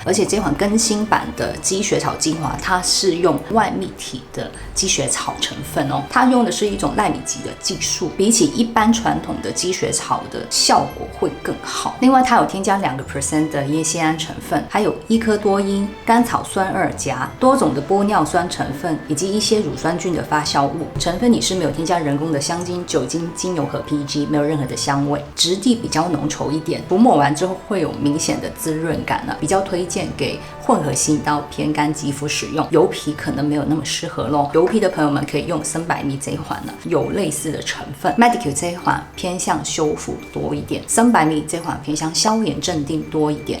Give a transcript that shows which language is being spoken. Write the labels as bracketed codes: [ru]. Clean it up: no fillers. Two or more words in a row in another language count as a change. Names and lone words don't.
[zh] 而且這款更新版的積雪草精華，它是用外蜜體的積雪草成分哦，它用的是一種奈米級的技術，比起一般傳統的積雪草的效果會更好。另外，它有添加2% 的烟酰胺成分，還有伊科多因、甘草酸2鉀、多種的玻尿酸成分，以及一些乳酸菌的發酵物。成分裡是沒有添加人工的香精、酒精、精油和 PEG，没有任何的香味，質地比較濃稠一點，塗抹完之後會有明顯的滋潤感呢，比較推薦給混合型到偏乾肌膚使用，油皮可能沒有那麼適合咯。油皮的朋友們可以用森百蜜這一款呢，有類似的成分。Medicure 這一款偏向修復多一點，森百蜜這款偏向消炎鎮定多一點。